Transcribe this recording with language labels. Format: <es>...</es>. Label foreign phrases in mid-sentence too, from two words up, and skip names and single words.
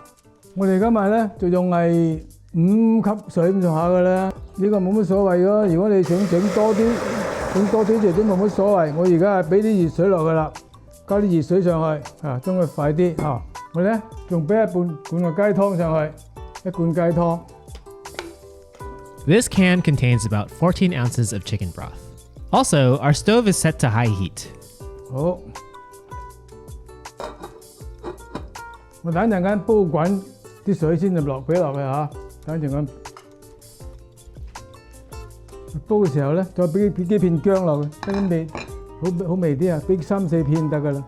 <yue>我哋今日咧就用係5級水咁上下嘅啦，呢個冇乜所謂咯。如果你想整多啲就都冇乜所謂。我而家係俾啲熱水落去啦，加啲熱水上去啊，將佢快啲啊！我咧仲俾一半嘅雞湯上去，一罐雞湯。</yue> <en>This can contains about 14 ounces of chicken broth. Also, our stove is set to high heat.</en> <yue>好，我等陣間煲滾啲水先就俾落去嚇。等陣間煲嘅時候咧，再俾幾片薑落去，得啲味好味啲啊！俾3、4片得噶啦。</yue>